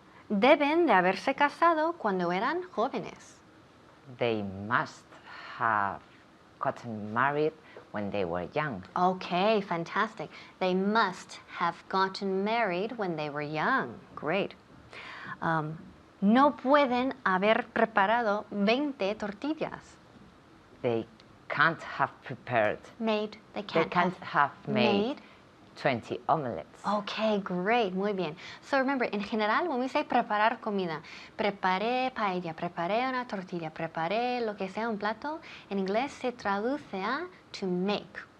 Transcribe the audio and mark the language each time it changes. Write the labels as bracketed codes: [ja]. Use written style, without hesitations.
[es] Deben de haberse casado cuando eran jóvenes. [en] They must have gotten married when they were young. Okay, fantastic. They must have gotten married when they were young. Great. [es] No pueden haber preparado 20 tortillas. [en] They can't have prepared. Made. They They can't have made 20 omelets. Okay, great. [es] Muy bien. [en] So remember, [es] en general, [en] when we say [es] preparar comida, preparé paella, preparé una tortilla, preparé lo que sea un plato, en inglés se traduce a [en] to make.